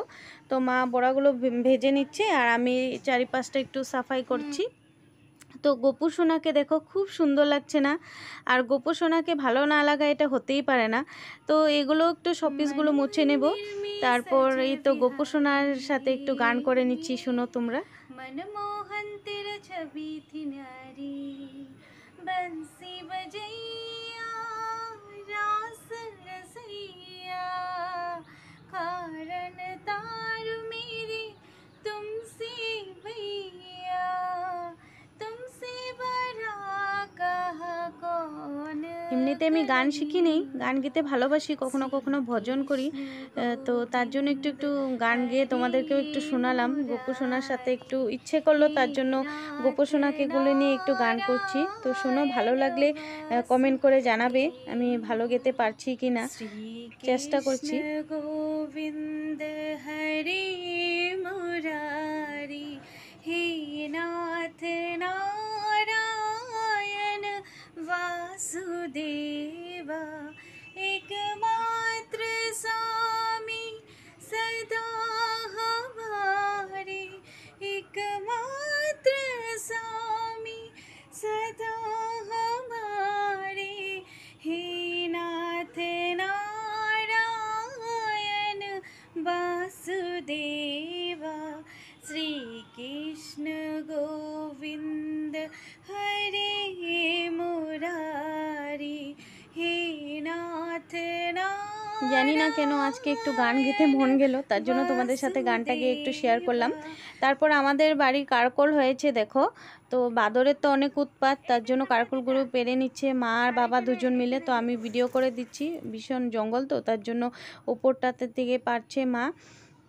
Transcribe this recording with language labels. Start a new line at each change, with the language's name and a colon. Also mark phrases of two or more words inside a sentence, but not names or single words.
Bangla: তো মা বড়াগুলো ভেজে নিচ্ছে আর আমি চারিপাশটা একটু সাফাই করছি। তো গোপু সোনাকে দেখো খুব সুন্দর লাগছে না, আর গোপু সোনাকে ভালো না লাগা এটা হতেই পারে না। তো এগুলো একটু শপিসগুলো মুছে নেব। তারপর এই তো গোপু সোনার সাথে একটু গান করে নিচ্ছি, শুনো তোমরা।
Hindi: मनमोहन तेरा छवि थी न्यारी, बंसी बजैया रास रसैया, कारण तारू मेरे तुमसे भैया, तुमसे बड़ा कहा कौन।
Bangla: এমনিতে আমি গান শিখিনি, গান গেতে ভালোবাসি, কখনো কখনো ভজন করি। তো তার জন্য একটু একটু গান গেয়ে তোমাদেরকেও একটু শোনালাম। গোপু সোনার সাথে একটু ইচ্ছে করলো, তার জন্য গোপু সোনাকে গুলো নিয়ে একটু গান করছি। তো শোনো, ভালো লাগলে কমেন্ট করে জানাবে আমি ভালো গেতে পারছি কি না, চেষ্টা করছি।
Hindi: गोविंद हरे मुरारी, हे नाथ নারায়ণ वासुदेवा, एकमात्र स्वामी सदा हमारे, एकमात्र स्वामी सदा हमारे, हे नाथ नारायण वासुदेवा, श्री कृष्ण गोविंद हरे मुरारी, हे नाथ ना।
Bangla: জানি না কেন আজকে একটু গান গেতে মন গেল, তার জন্য তোমাদের সাথে গানটা গিয়ে একটু শেয়ার করলাম। তারপর আমাদের বাড়ি কারকল হয়েছে দেখো, তো বাদরের তো অনেক উৎপাত, তার জন্য কারকলগুলো পেরে নিচ্ছে মা আর বাবা দুজন মিলে। তো আমি ভিডিও করে দিচ্ছি, ভীষণ জঙ্গল তো তার জন্য ওপরটাতে দিকে পারছে মা।